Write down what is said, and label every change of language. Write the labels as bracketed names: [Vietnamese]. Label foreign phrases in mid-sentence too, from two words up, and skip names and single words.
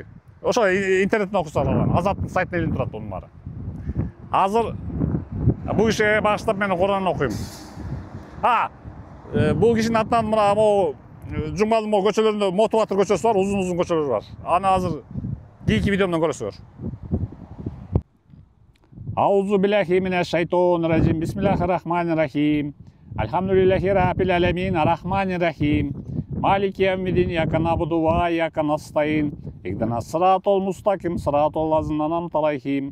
[Kyrgyz] Ошо интернеттен окуса алган. Азаттын сайтында илинип турат мунун баары. Азыр бул кишиге багыштап мен Куран окуйм. Бул кишинин атынан мына могу Жумгалдын могу көчөлөрүндө Моту Батыр көчөсү бар, узун көчөлөр бар. Аны азыр кийинки видеомдон көрөсүздөр. [Arabic] أعوذ بالله من الشيطان الرجيم. بسم الله الرحمن الرحيم. الحمد لله رب العالمين، الرحمن الرحيم. مالك يوم الدين، إياك نعبد وإياك نستعين. اهدنا الصراط المستقيم، صراط الذين أنعمت عليهم.